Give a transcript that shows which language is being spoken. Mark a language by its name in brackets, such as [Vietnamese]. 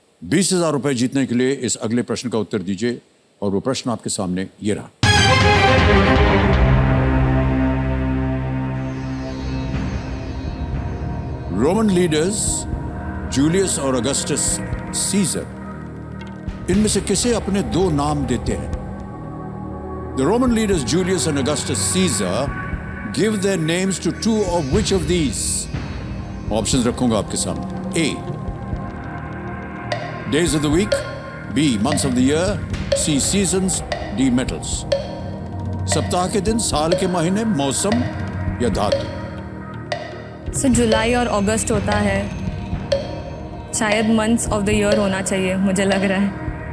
[Hindi] 20,000 रुपए जीतने के लिए इस अगले प्रश्न का उत्तर दीजिए और वो प्रश्न आपके सामने ये रहा। रोमन लीडर्स जूलियस और अगस्टस सीजर, इनमें से किसे अपने दो नाम देते हैं? [English] The Roman leaders Julius and Augustus Caesar give their names to two of which of these? [Hindi] Options रखूंगा आपके सामने। A. [English] Days of the week, B. Months of the year, C. Seasons, D. Metals. [Hindi] सप्ताह के दिन, साल के महीने, मौसम या धातु? सर जुलाई और अगस्त होता है, शायद [English] months of the year [Hindi] होना चाहिए, मुझे लग रहा है।